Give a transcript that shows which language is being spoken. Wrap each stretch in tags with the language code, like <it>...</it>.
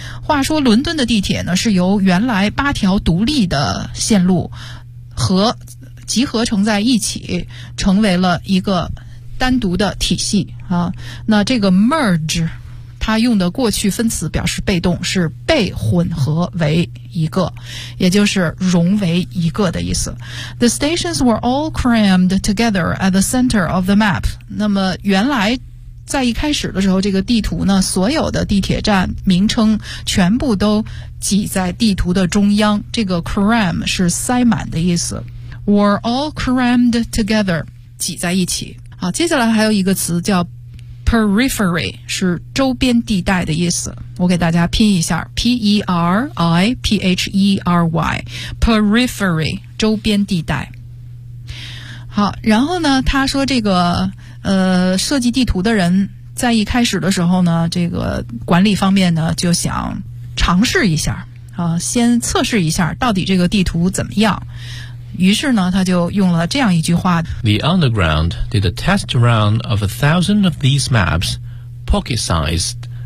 <zh>话说伦敦的地铁呢是由原来八条独立的线路和集合成在一起，成为了一个单独的体系啊。那这个 merge 它用的过去分词表示被动，是被混合为一个，也就是融为一个的意思。</zh> <en>The stations were all crammed together at the center of the map。</en> <zh>那么原来在一开始的时候，这个地图呢所有的地铁站名称全部都挤在地图的中央，这个 cram 是塞满的意思，</zh> <en>were all crammed together</en> <zh>挤在一起。好，接下来还有一个词叫Periphery, 是周边地带的意思。我给大家拼一下 P-E-R-I-P-H-E-R-Y, Periphery, 周边地带。好，然后呢他说这个设计地图的人在一开始的时候呢，这个管理方面呢就想尝试一下啊，先测试一下到底这个地图怎么样。于是呢他就用了这样一句话，</zh> <en>The underground did a test run of 1,000 of these maps, pocket sized。</en>